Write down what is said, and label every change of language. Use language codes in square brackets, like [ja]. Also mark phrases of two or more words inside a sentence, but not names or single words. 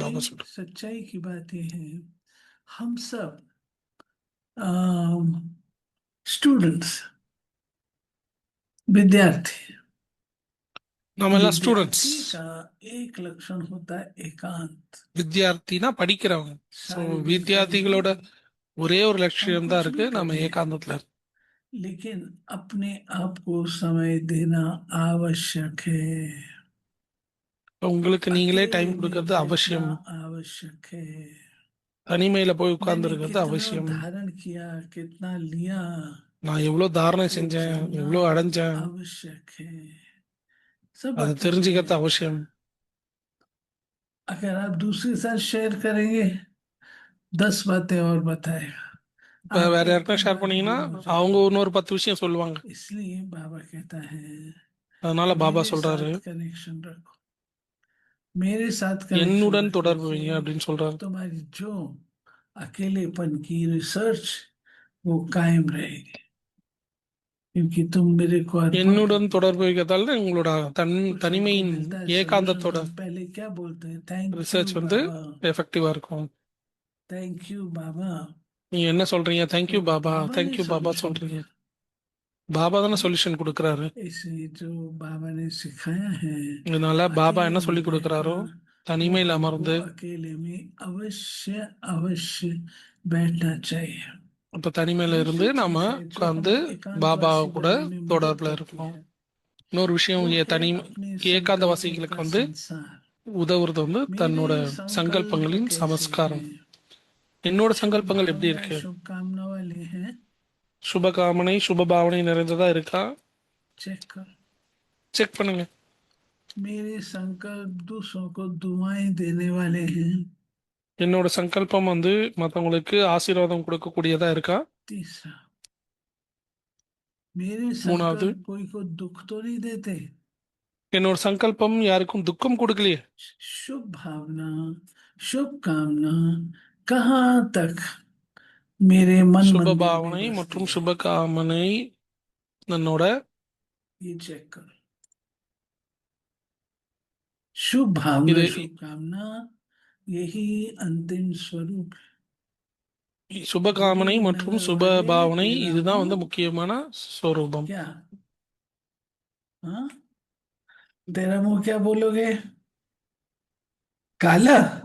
[hi] देखिए [ta] பாபா சொல்றாரு. [hi] सच्चाई की बात यह है, हम सब स्टूडेंट्स, विद्यार्थी, [ta] நம்ம எல்லாம் ஸ்டூடெண்ட்ஸ். [hi] विद्यार्थी का एक लक्षण होता है एकांत। [ta] வித்யார்த்தினா படிக்கிறவங்க. ஸோ [hi] सारे दिन [ta] வித்யார்த்திகளோட ஒரே ஒரு [hi] हम [ta] லட்சியம் தான் [hi] कुछ [ta] இருக்கு, [hi] भी [ta] நம்ம [hi] करें, [ta] ஏகாந்தத்துல இருக்கு. [hi] लेकिन अपने आप को समय देना आवश्यक है, [ta] உங்களுக்கு நீங்களே [hi] अकेले [ta] டைம் [hi] में [ta] கொடுக்கறது [hi] बैठना [ta] அவசியம். [hi] आवश्यक है। [ta] தனிமையில போய் [hi] मैंने [ta] உட்கார்ந்துருக்கிறது [hi] कितना [ta] அவசியம். [hi] धारण किया, कितना लिया, [ta] நான் எவ்வளவு தாரணை [hi] वो [ta] செஞ்சேன், [hi] जानना [ta] எவ்வளவு அடைஞ்சேன், [hi] आवश्यक है। सब [ta] அதை [hi] बातें [ta] தெரிஞ்சுக்கிறது [hi] हैं। [ta] அவசியம். [hi] अगर आप दूसरे के साथ शेयर करेंगे 10 बातें और बताएगा, [ta] இப்போ [hi] आप [ta] வேற [hi] एक [ta] யாருக்கா [hi] एक [ta] ஷேர் [hi] बात [ta] பண்ணீங்கன்னா [hi] गुम हो [ta] அவங்க [hi] जाएंगे। [ta] இன்னொரு 10 விஷயம் சொல்லுவாங்க. [hi] इसलिए बाबा कहता है [ta] அதனால பாபா [hi] मेरे [ta] சொல்றாரு, [hi] साथ कनेक्शन रखो, मेरे साथ कनेक्शन [ta] என்னுடன் [hi] रखने [ta] தொடர்பு [hi] से [ta] வைங்க அப்படின்னு சொல்றாரு. [hi] तुम्हारी जो अकेलेपन की रिसर्च वो कायम रहेगी, क्योंकि तुम मेरे को अर्पण [ta] என்னுடன் [hi] करके [ta] தொடர்பு வைக்கிறதால உங்களோட [hi] कुछ हमको [ta] தனிமையின் [hi] मिलता है solution। [ta] ஏகாந்தத்தோட [hi] हम पहले क्या बोलते हैं, [en] thank you [ta] ரிசர்ச் வந்து [hi] बाबा, [ta] எஃபெக்டிவா இருக்கும். [en] Thank you Baba. [ta] நீங்க என்ன சொல்றீங்க? தேங்க்யூ [hi] तो [ta] பாபா, [hi] बाबा ने [ta] தேங்க்யூ பாபா [hi] सॉल्यूशन [ta] சொல்றீங்க. [hi] दिया। [ta] பாபா தானே சொல்யூஷன் கொடுக்கறாரு. [hi] इसे जो बाबा ने सिखाया है, [ta] இதனால பாபா [hi] अकेले [ta] என்ன சொல்லி [hi] में [ta] கொடுக்கறாரோ, [hi] बैठना, वो [ta] தனிமையில [hi] हमको [ta] அமர்ந்து [hi] अकेले में अवश्य अवश्य बैठना चाहिए। [ta] இப்ப தனிமையில இருந்து [hi] दूसरी [ta] நாம [hi] चीज है जो [ta] உட்கார்ந்து [hi] हमें [ta] பாபா [hi] एकांतवासी [ta] கூட [hi] बनने में मदद [ta] தொடர்புல [hi] करती [ta] இருக்கணும். [hi] है, [ta] இன்னொரு விஷயம், [hi] वो है [ta] தனி [hi] अपने [ta] ஏகாந்தவாசிகளுக்கு [hi] संकल्पों का [ta] வந்து [hi] संसार। [ta] உதவுறது வந்து தன்னோட [hi] मेरे संकल्प [ta] சங்கல்பங்களின் [hi] कैसे [ta] சமஸ்காரம். [hi] हैं, [ta] என்னோட [hi] शुभ [ta] சங்கல்பங்கள் எப்படி [hi] भावना [ta] இருக்கு? [hi] शुभकामना वाले हैं, [ta] சுபகாமனை சுபபாவனை நிறைந்ததா இருக்கா? [hi] चेक कर। [ta] செக் பண்ணுங்க. [hi] मेरे संकल्प दूसरों को दुआएं देने वाले हैं, [ta] என்னோட சங்கல்பம் வந்து மற்றவங்களுக்கு ஆசீர்வாதம் கொடுக்கக்கூடியதா இருக்கா? [hi] तीसरा मेरे [ta] மூணாவது, [hi] संकल्प कोई को दुख तो नहीं देते, [ta] என்னோட சங்கல்பம் யாருக்கும் துக்கம் கொடுக்கலையே. [hi] शुभ भावना शुभकामना कहाँ तक मेरे मन मंदिर में [ta] சுபபாவனை [hi] बसती [ta] மற்றும் [hi] है, [ta] சுபகாமனை என்னோட [hi] ये चेक करो। शुभ भावना [ta] இது [hi] शुभकामना यही अंतिम स्वरूप है। [ta] சுபகாமனை [hi] बुरी [ta] மற்றும் [hi] नजर [ta] சுபபாவனை [hi] वाले तेरा [ta] இதுதான் வந்து [hi] मुंह [ta] முக்கியமான ஸ்வரூபம். [hi] क्या, हाँ तेरा मुंह क्या बोलोगे, काला।